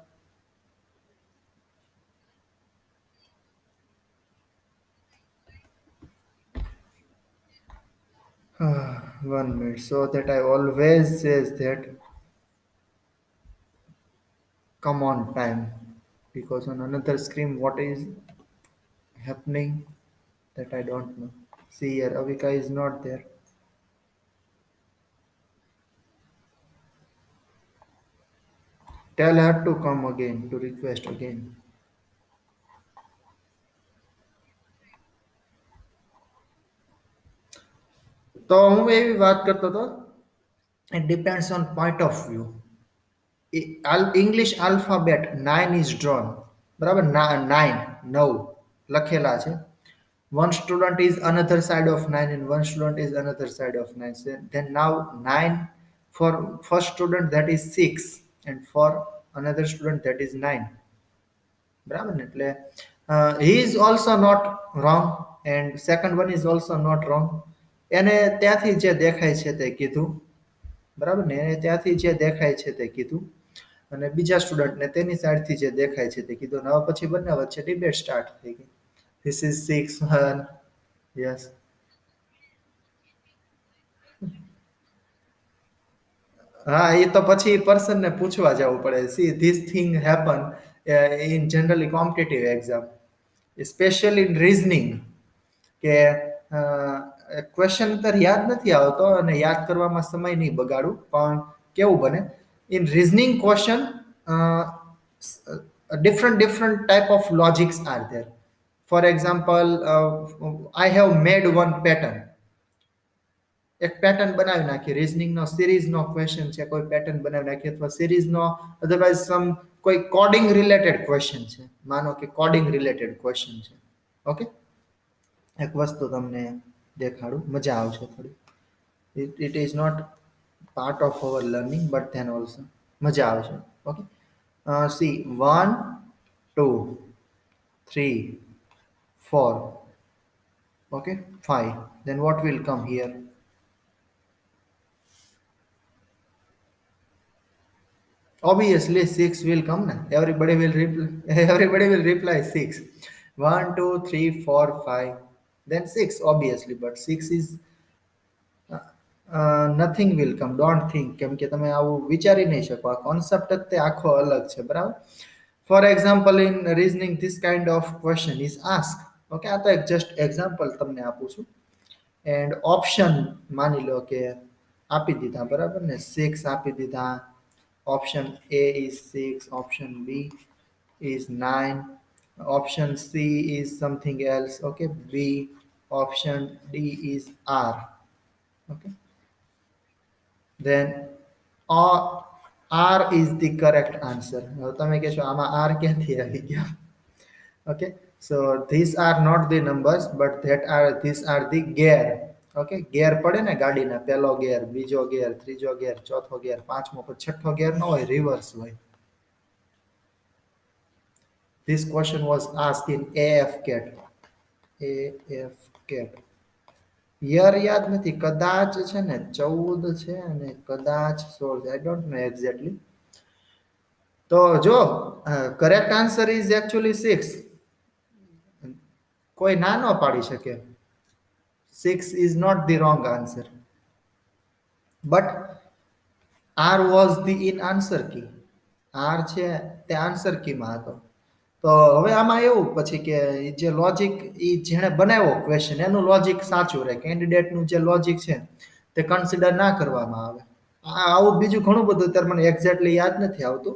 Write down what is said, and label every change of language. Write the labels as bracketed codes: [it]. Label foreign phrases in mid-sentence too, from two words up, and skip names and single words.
[en] One minute, so that I always says that come on time, because on another screen what is happening that I don't know. See here, Avika is not there. Tell her to come again, to request again. [gu] તો હું એવી વાત કરતો હતો, [en] it depends on point of view. English alphabet 9 is drawn. [gu] બરાબર 9 9 લખેલા છે. [en] One student is another side of 9 and one student is another side of 9. So then now 9 for first student that is 6 and for another student that is 9. [gu] બરાબર ને એટલે [en] he is also not wrong and second one is also not wrong. [gu] એને ત્યાંથી જે દેખાય છે તે કીધું. બરાબર ને એને ત્યાંથી જે દેખાય છે તે કીધું અને બીજા સ્ટુડન્ટને તેની સાઈડથી જે દેખાય છે તે કીધું. અને હવે પછી બંને વચ્ચે [en] debate start [gu] થઈ ગઈ. [en] This is 6 1. Yes. [gu] હા, એ તો પછી પર્સનને પૂછવા જવું પડે. [en] see this thing happen in generally competitive exam, specially in reasoning. [gu] કે ક્વેશ્ચન તો યાદ નથી આવતો અને યાદ કરવામાં સમય નહીં બગાડું, પણ કેવું બને [en] in reasoning question different type of logics are there. For example, I have made one pattern. [gu] એક પેટર્ન બનાવી નાખી, રીઝનિંગનો સિરીઝનો ક્વેશ્ચન છે, કોઈ પેટર્ન બનાવી નાખી અથવા સિરીઝનો [en] otherwise some [gu] કોઈ [en] coding related question [gu] છે. માનો કે [en] coding related question [gu] છે. ઓકે, એક વસ્તુ તમને દેખાડું, મજા આવશે થોડી. [en] it is not part of our learning but then also [gu] મજા આવશે. [en] okay, see 1 2 3 4, okay, 5. Then what will come here? Obviously 6 will come now. Everybody will reply. Everybody will reply 6. 1 2 3 4 5. Then 6 obviously, but 6 is nothing will come. Don't think [gu] કેમ કે તમે આવું વિચારી નહીં શકો. આ કોન્સેપ્ટ જ તે આખો અલગ છે. બરાબર. [en] For example, in reasoning this kind of question is asked. [gu] Okay, આ તો એક [en] just example [gu] તમને આપું છું. [en] and option [gu] માની લો કે આપી દીધા, બરાબર ને 6 આપી દીધા. [en] ઓપ્શન A is 6, option B is 9, option C is something else. Okay, B, option D is R. Okay, then R is the correct answer. [gu] હવે તમે કહેશો આમાં R ક્યાંથી આવી ગયા? [en] Okay, So these are not the numbers, but these are the gear. [gu] Okay, gear પડે ને ગાડીના, પહેલો gear, બીજો gear, ત્રીજો gear, ચોથો gear, પાંચમો, પછી છઠ્ઠો gear ન હોય, reverse હોય. [en] This question was asked in AF CAT. AF CAT. [gu] યર યાદ નથી, કદાચ છે ને 14 છે અને કદાચ 16, [en] I don't know exactly. [gu] તો જો [en] correct answer is actually 6. [gu] કોઈ ના ન પાડી શકે. [en] 6 is not the wrong answer. But R was the in answer key. [gu] R છે તે આન્સર કીમાં હતો. તો હવે આમાં એવું પછી કે જે લોજિક જેણે બનાવ્યો ક્વેશ્ચન એનું લોજિક સાચું રહે, કેન્ડિડેટનું જે લોજિક છે તે કન્સિડર ના કરવામાં આવે. આવું બીજું ઘણું બધું અત્યારે મને એક્ઝેક્ટલી યાદ નથી આવતું.